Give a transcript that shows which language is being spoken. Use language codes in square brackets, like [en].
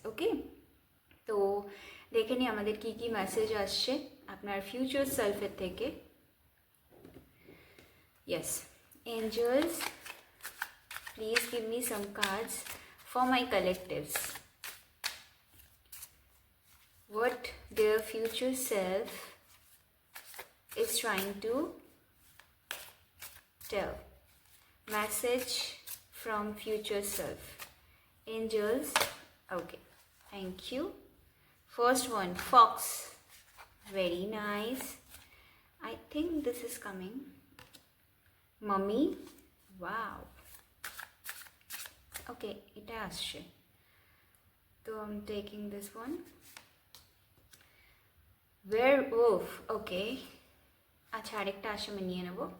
[bn] ওকে, তো দেখে নিই আমাদের কি কি মেসেজ আসছে আপনার ফিউচার সেলফের থেকে। [en] Yes, angels, please give me some cards for my collectives. What their future self is trying to tell. Message from future self. Angels. Okay, thank you. First one, fox. Very nice. I think this is coming. Mummy. Wow. Okay, [bn] এটা আসছে, তো [en] I'm taking this one. Werewolf. [bn] Okay, আচ্ছা আরেকটা আসে আমি নিয়ে নেব।